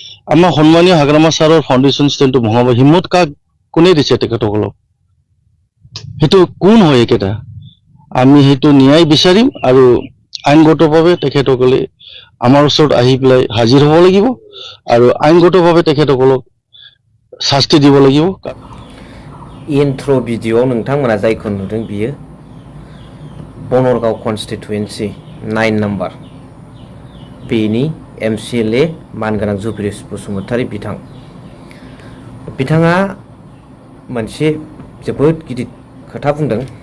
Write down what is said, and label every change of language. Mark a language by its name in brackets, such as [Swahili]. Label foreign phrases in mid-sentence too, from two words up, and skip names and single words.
[Assamese] আমাৰ সন্মানীয় হাগ্ৰামা ছাৰৰ [English] foundation stand [Assamese] ভঙাব হিম্মত কাক কোনে দিছে তেখেতসকলক? সেইটো কোন হয় একেটা? আমি সেইটো ন্যায় বিচাৰিম আৰু আইনগতভাৱে তেখেতসকলে আমাৰ ওচৰত আহি পেলাই হাজিৰ হ'ব লাগিব আৰু আইনগতভাৱে তেখেতসকলক শাস্তি দিব লাগিব। [English] intro video [Bodo] नोंथांमोना जायखौ नुदों बियो बनरगाव कन्स्टिटुवेन्सि 9 नाम्बार बेनि MCLA मानगोनां जुब्रिस बसुमतारी बिथाङा मोनसे जोबोद गिदिर खोथा बुंदों